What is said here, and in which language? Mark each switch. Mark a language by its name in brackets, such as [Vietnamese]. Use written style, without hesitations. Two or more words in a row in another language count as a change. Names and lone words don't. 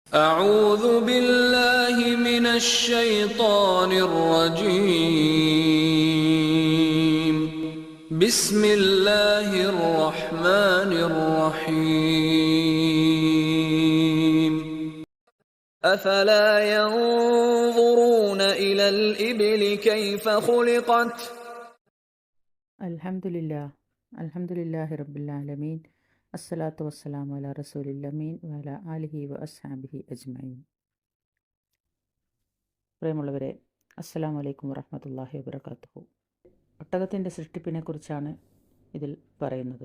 [Arabic] أعوذ بالله من الشيطان الرجيم بسم الله الرحمن الرحيم أفلا ينظرون إلى الإبل كيف خلقت الحمد لله رب العالمين الصلاة والسلام على الرسول الأمين وعلى آله وأصحابه أجمعين. [Malayalam] പ്രിയമുള്ളവരെ, [Arabic] السلام عليكم ورحمة الله وبركاته. [Malayalam] ഒട്ടകത്തിൻ്റെ സൃഷ്ടിപ്പിനെക്കുറിച്ചാണ് ഇതിൽ പറയുന്നത്.